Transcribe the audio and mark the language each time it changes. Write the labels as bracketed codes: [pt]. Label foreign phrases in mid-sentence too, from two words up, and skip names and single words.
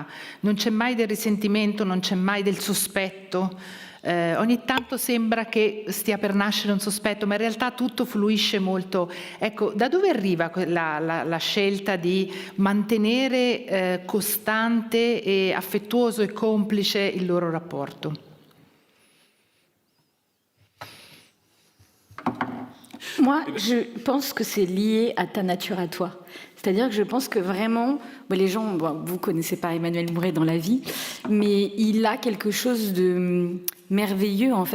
[it] Non c'è mai del risentimento, non c'è mai del sospetto. Ogni tanto sembra che stia per nascere un sospetto, ma in realtà tutto fluisce molto. Ecco, da dove arriva la scelta di mantenere costante e affettuoso e complice il loro rapporto? [fr] Moi, je pense que c'est lié à ta nature à toi. C'est-à-dire que je pense que vraiment, les gens, vous ne connaissez pas Emmanuel Mouret dans la vie, mais il a quelque chose de merveilleux, en fait.